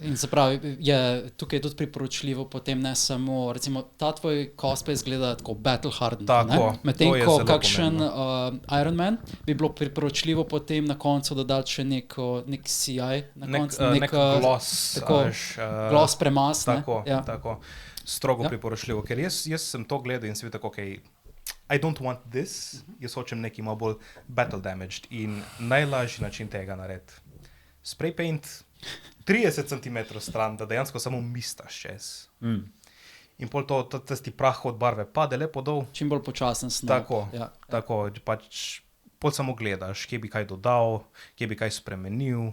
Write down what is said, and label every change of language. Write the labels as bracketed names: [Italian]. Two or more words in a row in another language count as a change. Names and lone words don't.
[Slovenian] In se pravi, je tukaj tudi priporočljivo potem ne samo, recimo, ta tvoj cosplay zgleda tako [English] battle hardened, [Slovenian] ne? Medtem ko kakšen Iron Man bi bilo priporočljivo potem na koncu dodati še nek CI, na koncu nek gloss, gloss premaz, ne? Tako. Strogo priporočljivo, ker jaz sem to gledal in sem bil tako, [English] I don't want this, [Slovenian] jaz hočem nekaj malo bolj [English] battle damaged [Slovenian] in najlažji način tega narediti. [English] Spray paint [Slovenian] 30 cm stran, da dejansko samo mistaš čez. In pol tisti prah od barve pade lepo dol. Čim bolj počasen snop. Tako, pač pol samo gledaš, kje bi kaj dodal, kje bi kaj spremenil.